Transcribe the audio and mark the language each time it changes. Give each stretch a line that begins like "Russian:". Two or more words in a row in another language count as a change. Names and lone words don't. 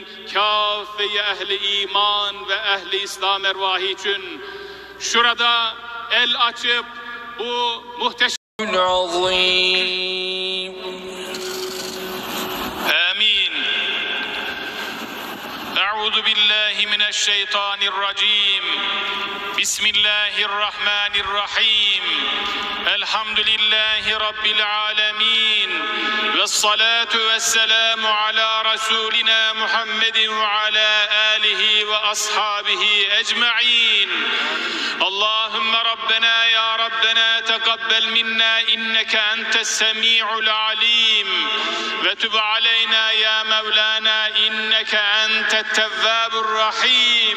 Turkish: Kâfe-i ehli iman ve ehli İslam ervahı için şurada el açıp bu muhteşem Amin.
Arabic: أعوذ بالله من الشيطان الرجيم. بسم الله الرحمن الرحيم. الحمد لله رب العالمين. والصلاة والسلام على رسولنا محمد وعلى آله وأصحابه أجمعين. اللهم ربنا يا ربنا تقبل منا إنك أنت السميع العليم وتب علينا يا مولانا إنك أنت التواب الرحيم.